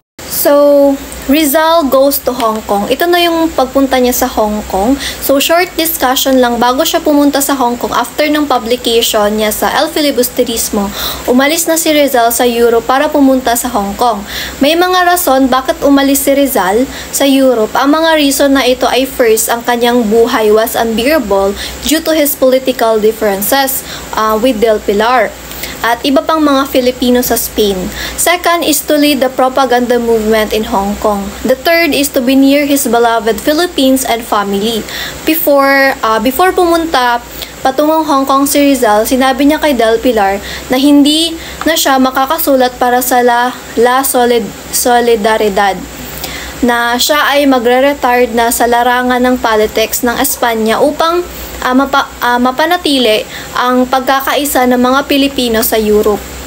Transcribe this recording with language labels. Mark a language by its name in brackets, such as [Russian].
[English] So, Rizal goes to Hong Kong. [Filipino] Ito na yung pagpunta niya sa Hong Kong. So, [English] short discussion [Filipino] lang bago siya pumunta sa Hong Kong after ng publication niya sa El Filibusterismo. Umalis na si Rizal sa Europe para pumunta sa Hong Kong. May mga rason bakit umalis si Rizal sa Europe. Ang mga reason na ito ay first, ang kanyang buhay [English] was unbearable due to his political differences with Del Pilar [Filipino] at iba pang mga Filipino sa Spain. [English] Second is to lead the propaganda movement in Hong Kong. The third is to be near his beloved Philippines and family. [Filipino] Before pumunta patungong Hong Kong si Rizal, sinabi niya kay Del Pilar na hindi na siya makakasulat para sa La Solidaridad, na siya ay magre-retired na sa larangan ng politics ng Espanya upang mapanatili ang pagkakaisa ng mga Pilipino sa Europe.